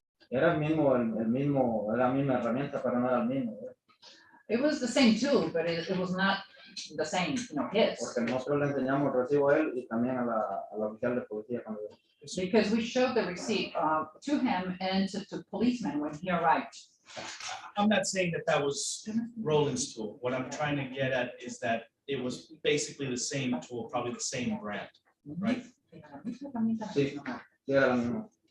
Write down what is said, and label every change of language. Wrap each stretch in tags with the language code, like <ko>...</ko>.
<es>Era el mismo, era la misma herramienta, pero no era el mismo.</es> <en>it was the same tool, but it was not the same, his.</en> <es>Porque nosotros le enseñamos el recibo a él y también a la oficial de policía cuando</es> <en>Because we showed the receipt to him and to policemen when he arrived. I'm not saying that that was Roland's tool. What I'm trying to get at is that it was basically the same tool, probably the same brand, right?</en> <es>Sí, sí era la misma.</es>